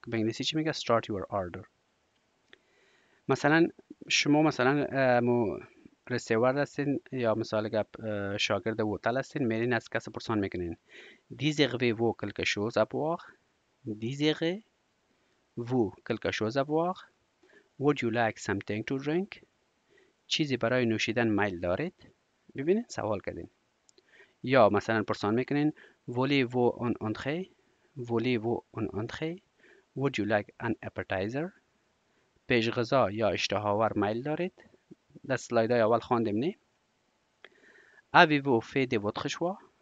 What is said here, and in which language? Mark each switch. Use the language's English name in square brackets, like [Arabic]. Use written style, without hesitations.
[Persian] به انگلیسی چی میگه؟ [English] Start your order. [Persian] مثلا شما مثلا رسیور هستین یا مثال گپ شاگرد هتل هستین، میرین از کس پرسان میکنین [French] Désirez-vous quelque chose à boire? Désirez-vous quelque chose à boire? [English] Would you like something to drink? [Persian] چیزی برای نوشیدن میل دارید؟ ببینید سوال کردین. یا مثلا پرسان میکنین [French] Voulez-vous un entrée? Voulez-vous un entrée? [English] Would you like an appetizer? [Persian] پیش غذا یا اشتهاور میل دارید؟ در سلایدهای اول خواندیم نه؟ [French] Avez-vous fait de votre choix?